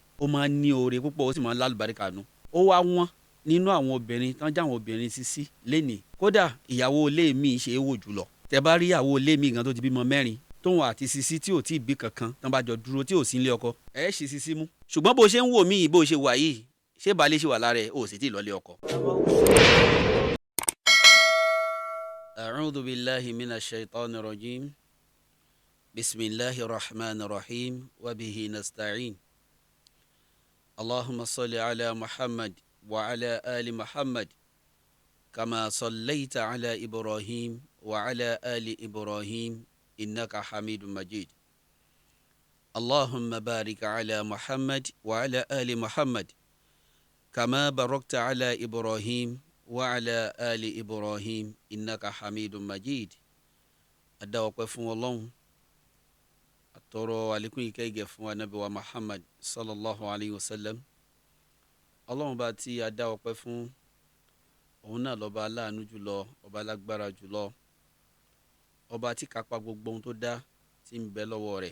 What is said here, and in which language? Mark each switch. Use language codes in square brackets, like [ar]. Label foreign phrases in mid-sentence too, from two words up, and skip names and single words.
[yo] Ó máa ń ní oore púpọ̀, ó sì máa ń lálùbáríkà nù. Ó wá wọ́n nínú àwọn obìnrin tán jáwọn obìnrin sísí lénìí. Kódà ìyàwó ilé mi ṣe é wò jùlọ. Tẹ bá rí ìyàwó ilé mi gan tó ti bímọ 4 tóun àti sisi tí ò tí ì bí kankan tán bá jọ dúró tí ò sí nílé ọkọ, ẹ ṣì sisi mú. Ṣùgbọ́n bó ṣe ń wò mí bó ṣe wà yìí, ṣé baálé ṣì wà lára ẹ̀ ò sì tí ì lọ́lé ọkọ. [ar] أعوذ بالله من الشيطان الرجيم. بسم الله الرحمن الرحيم وبه نستعين. اللهم صل على محمد وعلى آل محمد كما صليت على إبراهيم وعلى آل إبراهيم إنك حميد مجيد. اللهم بارك على محمد وعلى آل محمد كما باركت على إبراهيم وعلى آل إبراهيم إنك حميد مجيد. [yo] Adá ọpẹ́ fún Ọlọ́run, àtọrọ àlékún ìkẹ́ ìgẹ̀ fún Ànábì wa Muhammad [ar] صلى الله عليه وسلم. [yo] Ọlọ́run bá tí a dá ọpẹ́ fún, òun náà lọ́ba aláàánú jùlọ, ọba alágbára jùlọ, ọba tí kápá gbogbo ohun tó dá tí ń bẹ lọ́wọ́ rẹ̀.